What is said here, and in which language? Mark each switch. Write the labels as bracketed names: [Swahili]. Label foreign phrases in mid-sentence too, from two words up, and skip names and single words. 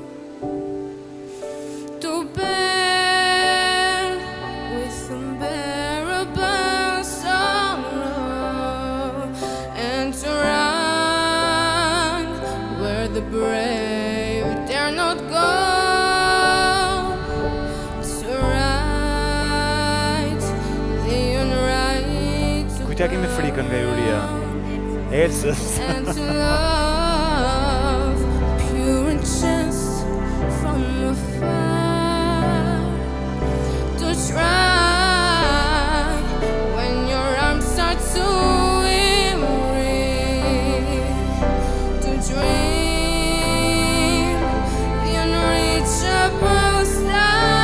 [English] to bear with unbearable sorrow, and to run where the brave dare not go. [Albanian] Kujtja kemi frikën nga juria. Ecës. [English] And to love pure and just from afar, to try when your arms start to weary, to dream the unreachable star.